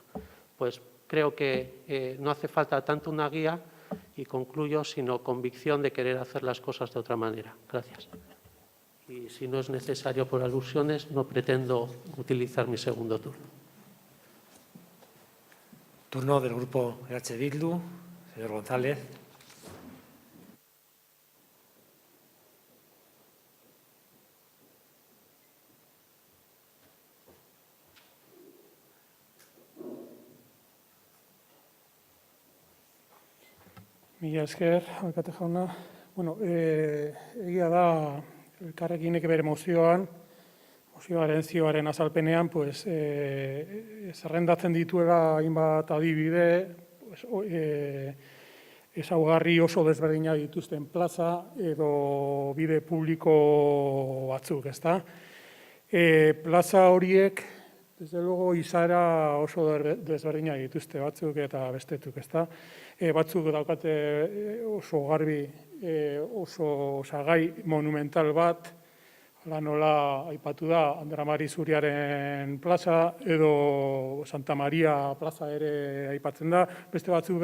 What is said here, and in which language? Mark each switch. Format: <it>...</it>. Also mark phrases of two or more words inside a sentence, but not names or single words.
<es>Pues creo que no hace falta tanto una guía, y concluyo, sino convicción de querer hacer las cosas de otra manera. Gracias. Y si no es necesario por alusiones, no pretendo utilizar mi segundo turno. Turno del Grupo EH Bildu, señor González.</es> <eu>Mila esker, alkate jauna. Bueno, egia da, elkarrekinek bere mozioaren zioaren azalpenean, pues, zerrendatzen dituela hainbat adibide, pues, ezaugarri oso desberdinak dituzten plaza edo bide publiko batzuk, ezta? Plaza horiek,</eu> <es>desde luego,</es> <eu>izaera oso desberdinak dituzte batzuk eta bestetuk, ezta? Batzuk daukate oso garbi, oso osagai monumental bat, hala nola aipatu da Andra Mari Zuriaren plaza edo Santa Maria plaza ere aipatzen da, beste batzuk</eu>